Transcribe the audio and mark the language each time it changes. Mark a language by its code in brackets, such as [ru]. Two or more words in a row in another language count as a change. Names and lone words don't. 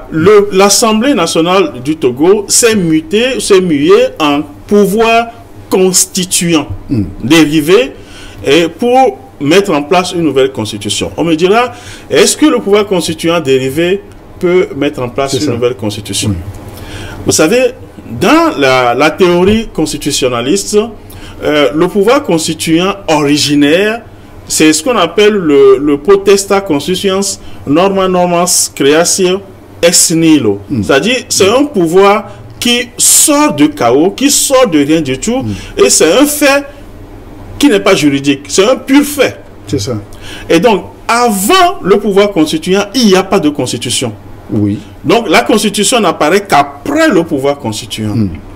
[fr] L'Assemblée nationale du Togo s'est muée en pouvoir constituant dérivé et pour mettre en place une nouvelle constitution. On me dira, est-ce que le pouvoir constituant dérivé peut mettre en place une nouvelle constitution? Vous savez, dans la théorie constitutionnaliste, le pouvoir constituant originaire, c'est ce qu'on appelle le [la] potestas constituens norma normas creatio ex nihilo. [fr] C'est-à-dire, c'est un pouvoir qui sort du chaos, qui sort de rien du tout, et c'est un fait qui n'est pas juridique, c'est un pur fait. C'est ça. Et donc, avant le pouvoir constituant, il n'y a pas de constitution. Oui. Donc, la constitution n'apparaît qu'après le pouvoir constituant.